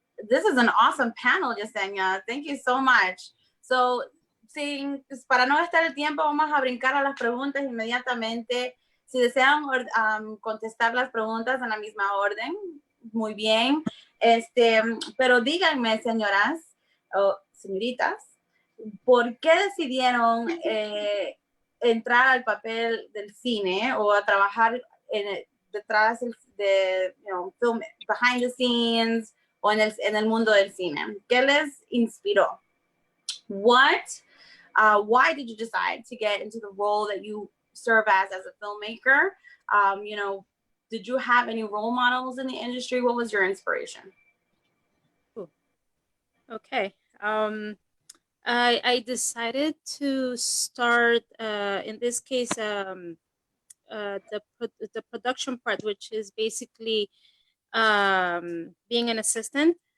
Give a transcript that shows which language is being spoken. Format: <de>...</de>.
<en>This is an awesome panel, Yesenia. Thank you so much.</en> <es>So, pues para no gastar el tiempo, vamos a brincar a las preguntas inmediatamente. Si desean contestar las preguntas en la misma orden, muy bien. Pero díganme, señoras o señoritas, ¿por qué decidieron entrar al papel del cine o a trabajar detrás de, film,</es> <en>behind the scenes</en> <es>o en el mundo del cine? ¿Qué les inspiró?</es> <en>Why did you decide to get into the role that you serve as a filmmaker? Did you have any role models in the industry? What was your inspiration? Okay. I decided to start, in this case, the production part, which is basically being an assistant.</en>